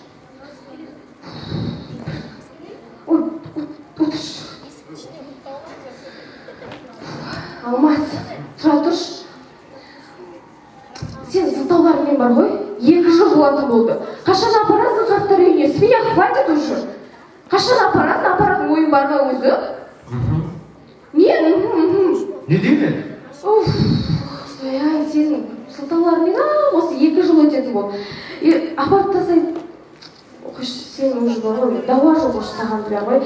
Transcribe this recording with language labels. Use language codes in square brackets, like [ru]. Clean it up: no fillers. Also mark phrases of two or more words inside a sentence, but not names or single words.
[kk] Отыршы. Алмас, тұра тұршы. Сен сылтауларымен бар ғой, 2 жыл болатын болды. Қашан апарасың қарттар үйіне? [ru] С меня хватит уже. [kk] Қашан апарасың, апаратын ойын бар ма өзі? Не? Не деймін? Ай, сенің сылтауларымен осы 2 жыл өтетін болды. Апарып тастайды. Сен уже бар ғой, дауа жоқ осы саған біле ғой.